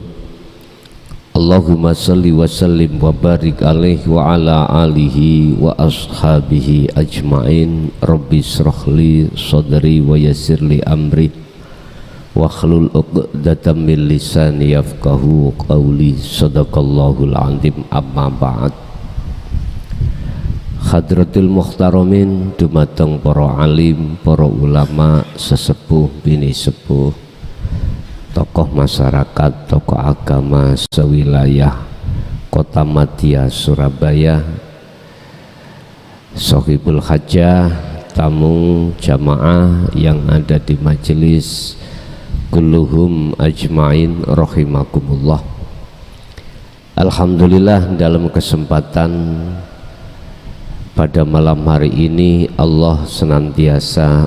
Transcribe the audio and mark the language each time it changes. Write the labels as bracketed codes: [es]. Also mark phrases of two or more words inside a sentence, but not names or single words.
[ar] اللهم صل وسلم وبارك عليه وعلى آله وأصحابه أجمعين. رب اشرح لي صدري ويسر لي أمري واحلل عقدة من لساني يفقهوا قولي. صدق الله العظيم. أما بعد. حضرة المحترمين, [id] dumateng para alim, para ulama, sesepuh bini sepuh, tokoh masyarakat, tokoh agama sewilayah Kota Madya Surabaya, [ar] صاحب الحاجة, [id] tamu jamaah yang ada di majelis, [ar] كلهم أجمعين رحمكم الله. [id] Alhamdulillah, dalam kesempatan pada malam hari ini Allah senantiasa